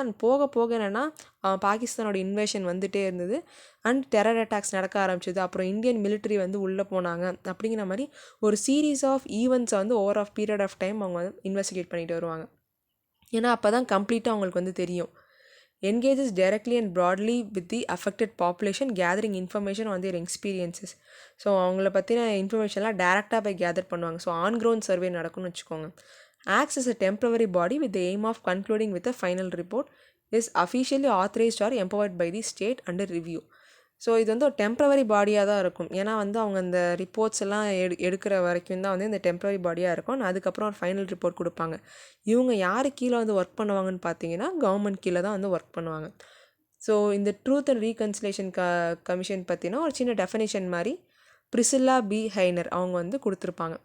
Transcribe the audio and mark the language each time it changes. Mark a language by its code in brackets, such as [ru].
[ta] And போக போக என்னென்னா பாகிஸ்தானோட இன்வேஷன் வந்துகிட்டே இருந்தது அண்ட் டெரர் அட்டாக்ஸ் நடக்க ஆரம்பிச்சிது. அப்புறம் இந்தியன் மிலிட்ரி வந்து உள்ளே போனாங்க. அப்படிங்கிற மாதிரி ஒரு சீரீஸ் ஆஃப் ஈவெண்ட்ஸை வந்து over of period of time அவங்க வந்து இன்வெஸ்டிகேட் பண்ணிட்டு வருவாங்க. ஏன்னா அப்போ தான் கம்ப்ளீட்டாக அவங்களுக்கு வந்து தெரியும். [en] Engages directly and broadly with the affected population, gathering information on their experiences. [ta] So அவங்கள பற்றின இன்ஃபர்மேஷன்லாம் டேரெக்டாக போய் கேதர் பண்ணுவாங்க. ஸோ ஆன் கிரவுண்ட் சர்வே நடக்கும்னு வச்சுக்கோங்க. [en] Acts as a temporary body with the aim of concluding with a final report, is officially authorized or empowered by the state under review. [ta] So இது வந்து ஒரு டெம்ப்ரவரி பாடியாக தான் இருக்கும். ஏன்னா வந்து அவங்க அந்த ரிப்போர்ட்ஸ் எல்லாம் எடுக்கிற வரைக்கும் தான் வந்து இந்த டெம்ப்ரவரி பாடியாக இருக்கும். அதுக்கப்புறம் ஒரு ஃபைனல் ரிப்போர்ட் கொடுப்பாங்க. இவங்க யார் கீழே வந்து ஒர்க் பண்ணுவாங்கன்னு பார்த்தீங்கன்னா கவர்மெண்ட் கீழே தான் வந்து ஒர்க் பண்ணுவாங்க. ஸோ இந்த ட்ரூத் அண்ட் ரீகன்சிலேஷன் கமிஷன் பற்றினா ஒரு சின்ன டெஃபினேஷன் மாதிரி பிரிசில்லா பி ஹைனர் அவங்க வந்து கொடுத்துருப்பாங்க.